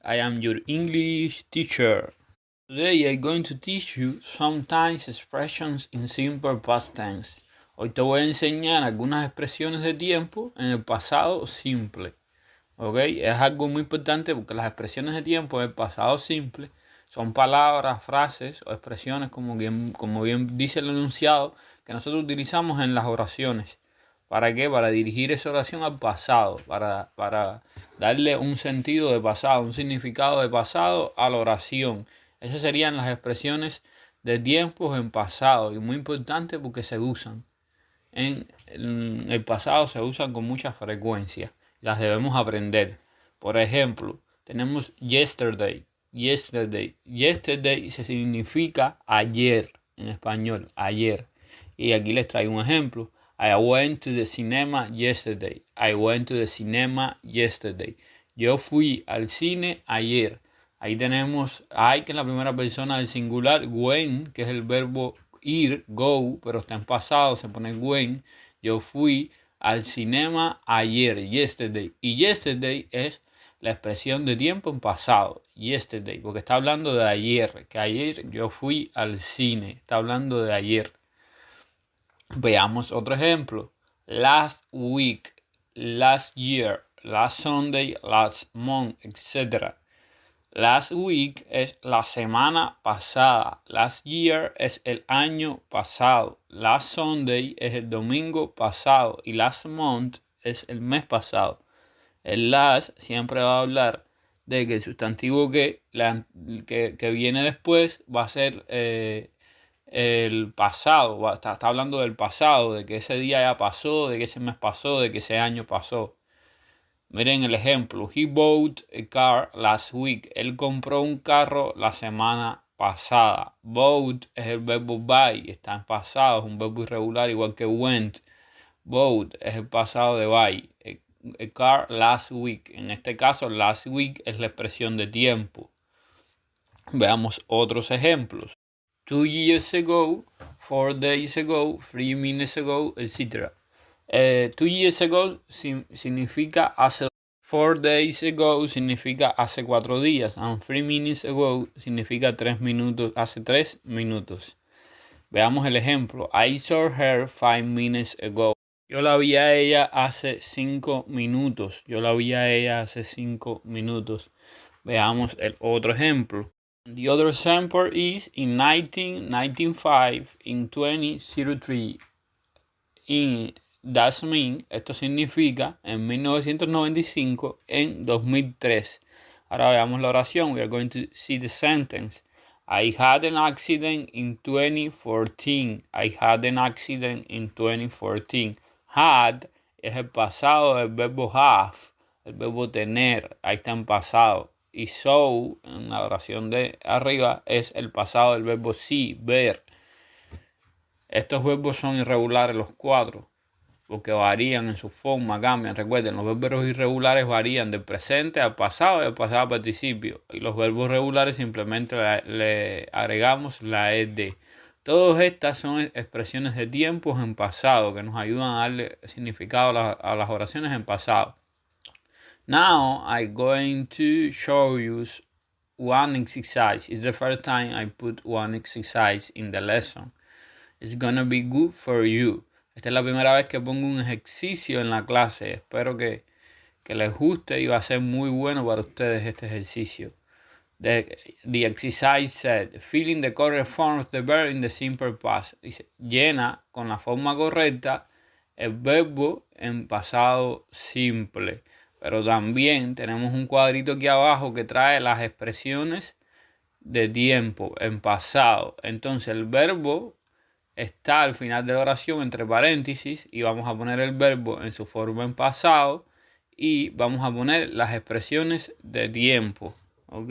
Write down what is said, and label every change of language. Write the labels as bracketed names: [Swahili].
[English] I am your English teacher. Today I'm going to teach you sometimes expressions in simple past tense. [Spanish] Hoy te voy a enseñar algunas expresiones de tiempo en el pasado simple. ¿Ok? Es algo muy importante porque las expresiones de tiempo en el pasado simple son palabras, frases o expresiones como bien dice el enunciado que nosotros utilizamos en las oraciones. ¿Para qué? Para dirigir esa oración al pasado, para darle un sentido de pasado, un significado de pasado a la oración. Esas serían las expresiones de tiempos en pasado y muy importante porque se usan. En el pasado se usan con mucha frecuencia. Las debemos aprender. Por ejemplo, tenemos yesterday. Yesterday se significa ayer en español, ayer. Y aquí les traigo un ejemplo. [English] I went to the cinema yesterday. I went to the cinema yesterday. [Spanish] Yo fui al cine ayer. Ahí tenemos I, que es la primera persona del singular, went, que es el verbo ir, go, pero está en pasado, se pone went. Yo fui al cinema ayer, yesterday. Y yesterday es la expresión de tiempo en pasado, yesterday, porque está hablando de ayer, que ayer yo fui al cine, está hablando de ayer. Veamos otro ejemplo. [English] Last week, last year, last Sunday, last month, etc. Last week [Spanish] es la semana pasada. [English] Last year [Spanish] es el año pasado. [English] Last Sunday [Spanish] es el domingo pasado. Y [English] last month [Spanish] es el mes pasado. El last siempre va a hablar de que el sustantivo que viene después va a ser el pasado. Está hablando del pasado, de que ese día ya pasó, de que ese mes pasó, de que ese año pasó. Miren el ejemplo. [English] He bought a car last week. [Spanish] Él compró un carro la semana pasada. Bought es el verbo buy. Está en pasado. Es un verbo irregular igual que went. [English] Bought [Spanish] es el pasado de [English] buy. A car last week. [Spanish] En este caso, last week es la expresión de tiempo. Veamos otros ejemplos. [English] 2 years ago, 4 days ago, 3 minutes ago, etc. 2 years ago [Spanish] significa hace [English] 4 days ago [Spanish] significa hace 4 días. [English] And 3 minutes ago [Spanish] significa 3 minutos, hace 3 minutos. Veamos el ejemplo. [English] I saw her 5 minutes ago. [Spanish] Yo la vi a ella hace 5 minutos. Yo la vi a ella hace 5 minutos. Veamos el otro ejemplo. [English] The other example is in 1995, in 2003. That's mean, [Spanish] esto significa en 1995, en 2003. Ahora veamos la oración. [English] We are going to see the sentence. I had an accident in 2014. I had an accident in 2014. [Spanish] Had es el pasado del verbo have, el verbo tener. Ahí está en pasado. Y so, en la oración de arriba, es el pasado del verbo see, ver. Estos verbos son irregulares los cuatro, porque varían en su forma, cambian. Recuerden, los verbos irregulares varían del presente al pasado y del pasado al participio. Y los verbos regulares simplemente le agregamos la ed. Todas estas son expresiones de tiempos en pasado que nos ayudan a darle significado a las oraciones en pasado. [English] Now I'm going to show you one exercise. It's the first time I put one exercise in the lesson. It's gonna be good for you. [Spanish] Esta es la primera vez que pongo un ejercicio en la clase. Espero que les guste y va a ser muy bueno para ustedes este ejercicio. [English] The exercise said, fill in the correct form of the verb in the simple past. [Spanish] Dice, llena con la forma correcta el verbo en pasado simple. Pero también tenemos un cuadrito aquí abajo que trae las expresiones de tiempo en pasado. Entonces el verbo está al final de la oración entre paréntesis y vamos a poner el verbo en su forma en pasado y vamos a poner las expresiones de tiempo. ¿Ok?